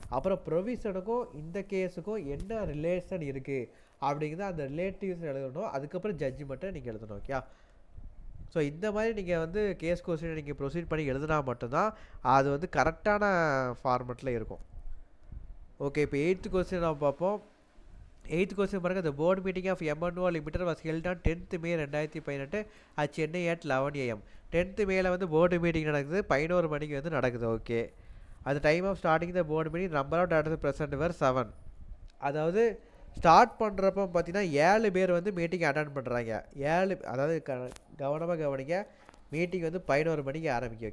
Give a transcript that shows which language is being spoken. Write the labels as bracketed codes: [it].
[ta] அப்புறம் ப்ரொவிஷனுக்கும் இந்த கேஸுக்கும் என்ன ரிலேஷன் இருக்குது அப்படிங்கிறத அந்த ரிலேட்டிவ்ஸ் எழுதணும். அதுக்கப்புறம் ஜட்ஜ்மெண்ட்டை நீங்கள் எழுதணும். ஓகே, ஸோ இந்த மாதிரி நீங்கள் வந்து கேஸ் கொஸ்டினை நீங்கள் ப்ரொசீட் பண்ணி எழுதினா மட்டும்தான் அது வந்து கரெக்டான ஃபார்மெட்டில் இருக்கும். ஓகே, இப்போ 8th கொஸ்டின் நம்ம பார்ப்போம். 8th கொஸ்டின் பாருங்க. [en] The board meeting of MNO Limited was held on 10th May 2018 at Chennai at 11 AM. [ta] 10th மேல வந்து போர்டு மீட்டிங் நடக்குது, 11 மணிக்கு வந்து நடக்குது. ஓகே, அது [en] Time of starting the board meeting number of directors present were 7. [ta] அதாவது start பண்ணுறப்ப பார்த்தீங்கன்னா 7 பேர் வந்து மீட்டிங் அட்டன் பண்ணுறாங்க. 7, அதாவது கவனமாக கவனிங்க, மீட்டிங் வந்து 11 மணிக்கு ஆரம்பிக்கும்.